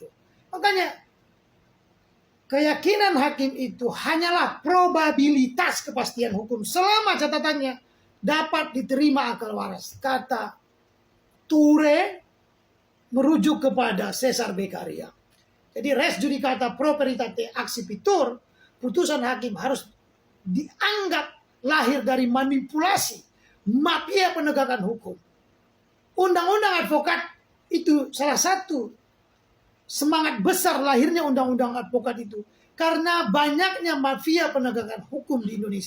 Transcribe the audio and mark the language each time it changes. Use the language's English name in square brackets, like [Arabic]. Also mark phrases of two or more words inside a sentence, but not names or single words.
[Indonesian] Makanya keyakinan hakim itu hanyalah probabilitas kepastian hukum selama catatannya dapat diterima akal waras. Kata Ture merujuk kepada Caesar Beccaria. [Latin] Jadi res judicata pro veritate accipitur, [Indonesian] putusan hakim harus dianggap lahir dari manipulasi mafia penegakan hukum. Undang-undang advokat itu salah satu semangat besar lahirnya undang-undang advokat itu karena banyaknya mafia penegakan hukum di Indonesia.